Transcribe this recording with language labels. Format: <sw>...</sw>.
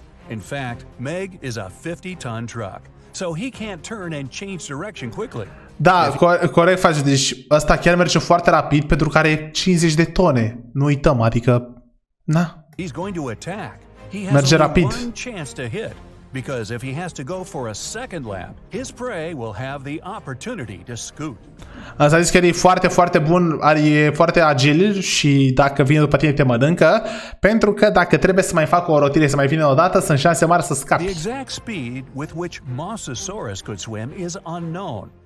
<en>In fact, Meg is a 50-ton truck, so he can't turn and change direction quickly.</en> <ro>Da, corect faci. Deci ăsta chiar merge foarte rapid pentru că are 50 de tone. Nu uităm, adică na.</ro> <en>He's going to attack.</en> <ro>Merge rapid.</ro> <en>because if he has to go for a second lap, his prey will have the opportunity to scoot.</en> <ro>Asta a zis că el e foarte, foarte bun, e foarte agil și dacă vine după tine te mănâncă, pentru că dacă trebuie să mai facă o rotire, să mai vină o dată, sunt șanse mari să scapi.</ro> <en>The exact speed with which MOSASAURS could swim is unknown.</en>